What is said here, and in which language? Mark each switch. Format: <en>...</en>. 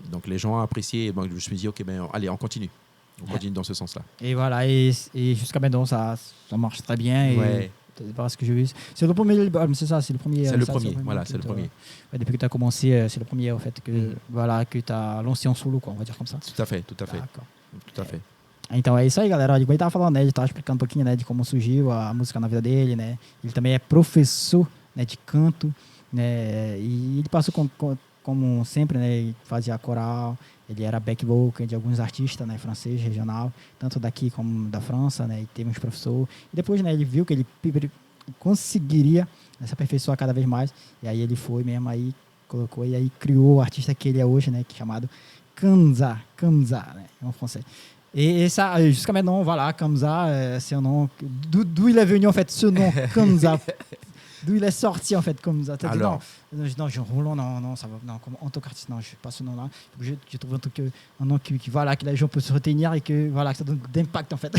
<fr>Donc les gens ont apprécié et je me suis dit ok, allez, on continue dans ce sens-là. Et voilà, et jusqu'à maintenant ça marche très bien. Et parce que j'ai vu, c'est le premier album, c'est ça, c'est le premier. C'est le premier, voilà, c'est le premier. Depuis que tu as commencé, c'est le premier en fait que tu as lancé en solo, quoi, on va dire comme ça. Tout à fait. Tout à fait.</fr> <pt>Então é isso aí, galera. Como ele estava falando, né, ele estava explicando um pouquinho, né, de como surgiu a música na vida dele, né. Ele também é professor, né, de canto, né, e ele passou como sempre, né, ele fazia coral, ele era back vocal de alguns artistas, né, francês, regional, tanto daqui como da França, né, e teve uns professores. E depois, né, ele viu que ele conseguiria se aperfeiçoar cada vez mais, e aí ele foi mesmo, aí colocou, e aí criou o artista que ele é hoje, né, que é chamado Kamza, né,</pt> <fr>en français. Et ça, jusqu'à maintenant, voilà, Kamza, c'est un nom. D'où il est venu en fait ce nom, Kamza? D'où il est sorti en fait, Kamza? Alors, non, Roland, non, ça va, non, en tant qu'artiste, non, je ne sais pas ce nom-là. Je trouve un nom qui voilà, que les gens peuvent se retenir et que voilà, que ça donne d'impact en fait.</fr>